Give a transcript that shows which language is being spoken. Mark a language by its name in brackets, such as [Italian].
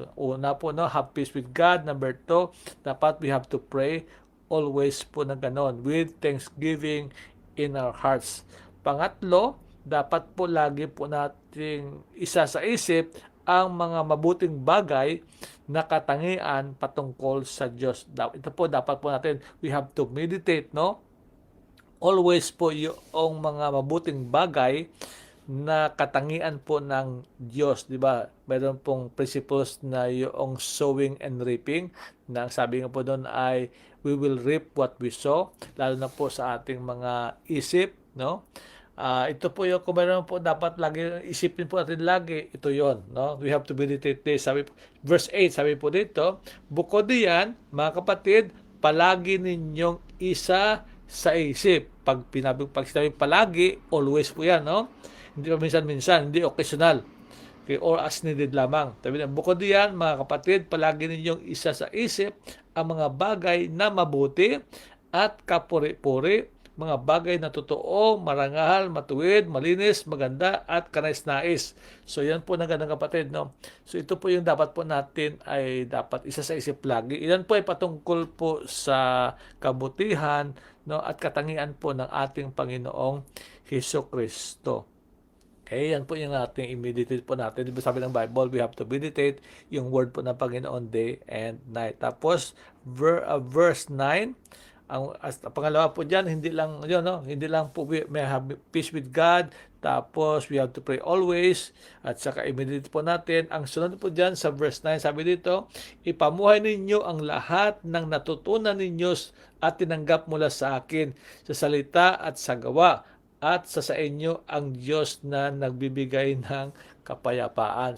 [Filipino] So, una po, [English] have peace with God. Number 2, [Filipino] dapat [English] we have to pray always [Filipino] po na ganon, [English] with thanksgiving in our hearts. [Filipino] Pangatlo, dapat po lagi po nating isa sa isip ang mga mabuting bagay na katangian patungkol sa Diyos. Ito po, dapat po natin, [English] we have to meditate, [Filipino] no? Always po yung mga mabuting bagay na katangian po ng Diyos, di ba? Mayroon pong principles na yung [English] sowing and reaping, [Filipino] na ang sabi nga po doon ay [English] we will reap what we sow, [Filipino] lalo na po sa ating mga isip, no? Ito po yung kung mayroon po dapat lagi isipin po natin lagi, ito yon, no? [English] We have to meditate this. [Filipino] Verse 8, sabi po dito, bukod diyan, mga kapatid, palagi ninyong isa sa isip. Pag sinabi palagi, always po yan, no? Hindi pa minsan-minsan, hindi occasional. Okay, or as needed lamang. Sabi na, bukod diyan, mga kapatid, palagi ninyong isa sa isip ang mga bagay na mabuti at kapuri-puri mga bagay na totoo, marangal, matuwid, malinis, maganda, at kanais-nais. So yan po na ganang kapatid, no? So ito po yung dapat po natin ay dapat isa sa isip lagi. Iyan po ay patungkol po sa kabutihan, no, at katangian po ng ating Panginoong Hesukristo. Okay, yan po yung ating i-meditate po natin. Diba sabi ng Bible, [English] we have to meditate [Filipino] yung word po ng Panginoon day and night. Tapos, verse 9, ang pangalawa po diyan, hindi lang yun, no? Hindi lang po [English] we may have peace with God, tapos we have to pray always, [Filipino] at saka i-meditate po natin. Ang sunod po diyan sa verse 9, sabi dito, ipamuhay ninyo ang lahat ng natutunan ninyo at tinanggap mula sa akin sa salita at sa gawa, at sa inyo ang Diyos na nagbibigay ng kapayapaan.